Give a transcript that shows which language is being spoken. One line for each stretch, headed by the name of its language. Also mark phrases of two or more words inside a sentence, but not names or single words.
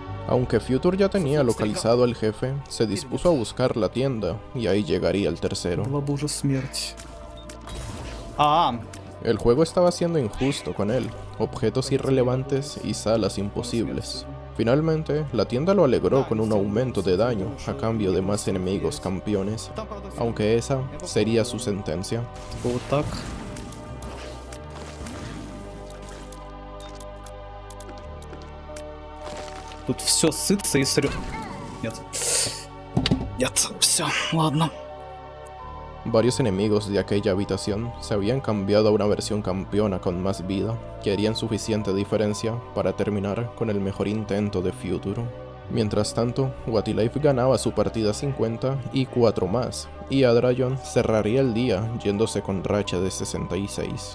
Spanish: Aunque Future ya tenía localizado al jefe, se dispuso a buscar la tienda y ahí llegaría el tercero.
Russian: Была бы уже смерть. А,
Spanish: El juego estaba siendo injusto con él, objetos irrelevantes y salas imposibles. Finalmente, la tienda lo alegró con un aumento de daño a cambio de más enemigos campeones,
Russian: там, правда, всё
Spanish: aunque esa sería su sentencia.
Russian: вот так. Тут все сытся и срет. Нет. Нет, все, ладно.
Spanish: Varios enemigos de aquella habitación se habían cambiado a una versión campeona con más vida, que harían suficiente diferencia para terminar con el mejor intento de Future. Mientras tanto, Wati-Life ganaba su partida 50 y 4 más, y Adrayon cerraría el día yéndose con racha de 66.